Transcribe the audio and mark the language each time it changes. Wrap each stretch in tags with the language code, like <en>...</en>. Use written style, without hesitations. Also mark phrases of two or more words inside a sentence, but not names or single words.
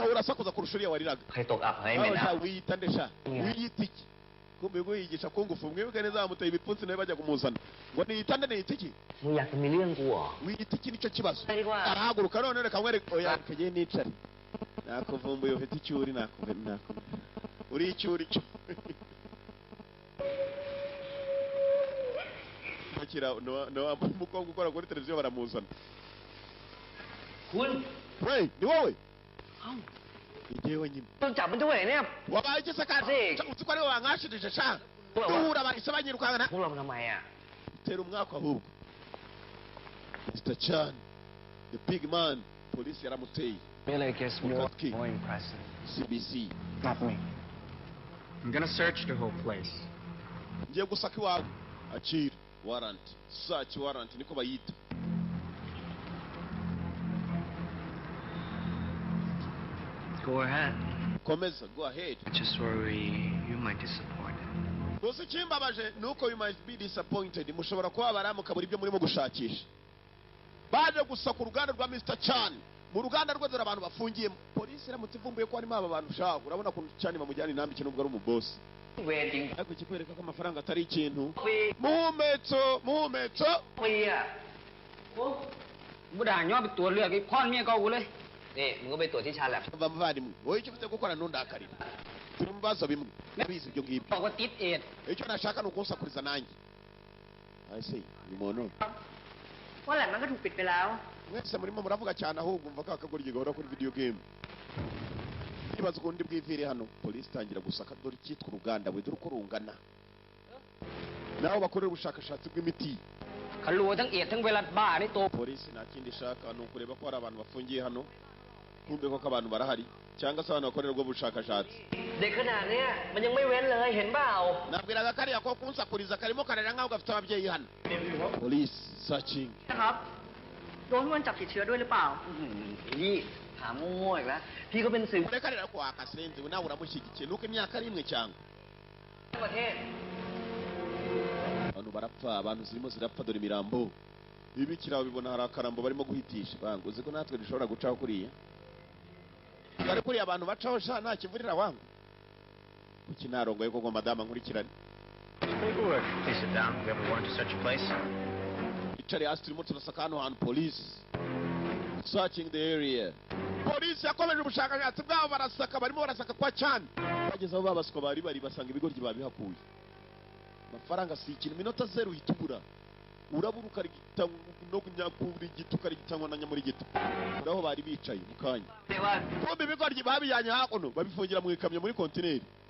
<rw>urasakuza kurusha uriya wariraga wiyita ndesha wiyita iki kumbe ngo yigisha kungufu mwibuke neza bamuteye ibipfunsi nawe bajya kumuzana ngo niyita nde niyita iki wiyita iki nicyo kibazo arahaguruka none reka mwereke oya kagiye nicare nakuvumbuye ufite icyuri nakuvumbuye uri icyuri cyo bakira no umukobwa ukora kuri televiziyo baramuzana we ni wowe igihe nyine wabaye iki se kandi uzi ko ari wowe wankashirije sha duhura bahise banyirukana tera umwaka ahubwo Mr. Chan</rw> <en>the big man</en> <rw>polisi yaramuteye</rw> <en>Really gets more impressive. CBC Not me. I'm gonna search the whole place. ngiye gusaka iwawe akira warrant search warrant niko bayita Go ahead. komeza go ahead. I just worry you might disappoint.</en> <rw>gusa ikimbabaje nuko</rw> <en>you might be disappointed</en> <rw>mushobora kubabara mukabura ibyo murimo gushakisha baje gusaka uruganda rwa Mr. Chan mu ruganda rwe dore abantu bafungiyemo polisi iramutse ivumbuye ko harimo aba bantu ushaka urabona ko Chan bamujyana inambi kintu ubwo ari umubosi ariko kikwereka ko amafaranga atari ikintu muhumetso budanywa bitorle cái con mẹ câu lên nè</rw> <th>มึงก็ไปตรวจที่ชาแลบ</th> <rw>bavandimwe wowe icyo ufite gukora ntundakarire turi mu bibazo bimwe nabizi ibyo ngibyo</rw> <th>บอกว่าติดเอด</th> <rw>icyo nashaka ni ukunsakuriza nanjye ese ni muntu</rw> <th>ว่าแหละมันก็ถูกปิดไปแล้ว</th> <rw>mwese murimo muravuga cyane ahubwo umva ko akagoryi gahora kuri video game ibaze ukuntu ndi bwivire hano polisi itangira gusaka dore icyitwa uruganda we dore uko rungana naho bakorera ubushakashatsi bw'imiti</rw> <th>เขารัวทั้งเอดทั้งไวรัสบ้านี่โต</th> <rw>polisi nta kindi ishaka ni ukureba ko hari abantu bafungiye hano kumbe ko abantu barahari cyangwa se abantu bakorera ubwo bushakashatsi</rw> <th>เด็กขนาดเนี้ยมันยังไม่เว้นเลยเห็นเปล่า</th> <rw>nabwiraga kariya ko kunsakuriza karimo karera nk'aho gafite ababyeyi hano</rw> <en>police searching</en> <th>นะครับโดนมันจับติดเชื้อด้วยหรือเปล่า พี่ถามมั่วๆอีกแล้วพี่ก็เป็นสื่อ</th> <rw>ureka rero ko akasenze we nawe uramushyigikiye nuko imyaka ari imwe cyangwa</rw> <th>ประเทศ</th> <rw>abantu barapfa abantu zirimo zirapfa dore imirambo ibikira bibona hari akarambo barimo guhitisha bango uzi ko natwe dushobora gucaho kuriya bari kuriya abantu bacaho sha nta kivurira wangu kuki narongoye koko madama nkurikirane</rw> <en>Please sit down. We have a warrant to search your place.</en> <rw>icari hasi turimo turasaka hano hantu</rw> <en>police searching the area</en> <rw>polisi yakomeje ubushakashatsi bwabo barasaka barimo barasaka kwa cyane bageze aho babaswa bari basanga ibigoryi babihakuye amafaranga si ikintu minota zero hitubura urabura ukarigita no kunyakura igituka rigitangwa na nyamuri gito ndaho bari bicaye mu kanya kumbe ibigoryi babiyanye hakuno babifungira mu ikamyo muri kontineri</rw>